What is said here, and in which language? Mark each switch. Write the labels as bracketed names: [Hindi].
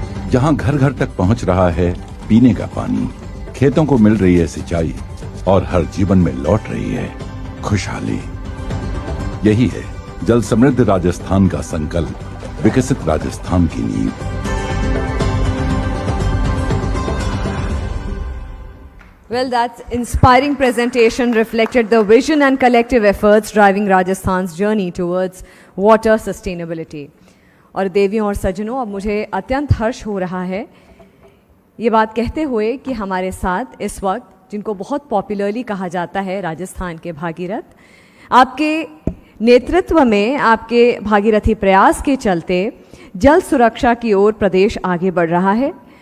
[Hindi] जहां घर घर तक पहुंच रहा है पीने का पानी, खेतों को मिल रही है सिंचाई और हर जीवन में लौट रही है खुशहाली। यही है जल समृद्ध राजस्थान का संकल्प, विकसित राजस्थान की नींव। [English] Well, that inspiring presentation reflected the vision and collective efforts driving Rajasthan's journey towards water sustainability. [Hindi] और देवियों और सज्जनों, अब मुझे अत्यंत हर्ष हो रहा है ये बात कहते हुए कि हमारे साथ इस वक्त, जिनको बहुत पॉपुलरली कहा जाता है राजस्थान के भागीरथ, आपके नेतृत्व में, आपके भागीरथी प्रयास के चलते जल सुरक्षा की ओर प्रदेश आगे बढ़ रहा है।